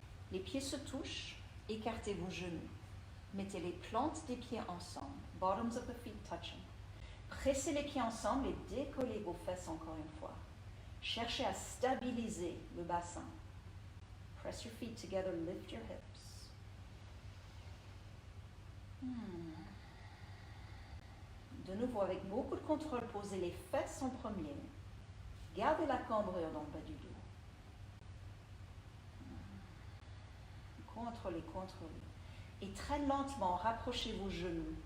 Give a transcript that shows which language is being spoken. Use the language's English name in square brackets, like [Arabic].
[French] Les pieds se touchent, écartez vos genoux. Mettez les plantes des pieds ensemble, [English] bottoms of the feet touching. [French] Pressez les pieds ensemble et décollez vos fesses encore une fois. Cherchez à stabiliser le bassin. [English] Press your feet together, lift your hips. [French] De nouveau, avec beaucoup de contrôle, posez les fesses en premier. Gardez la cambrure dans le bas du dos. Contrôlez. Et très lentement, rapprochez vos genoux.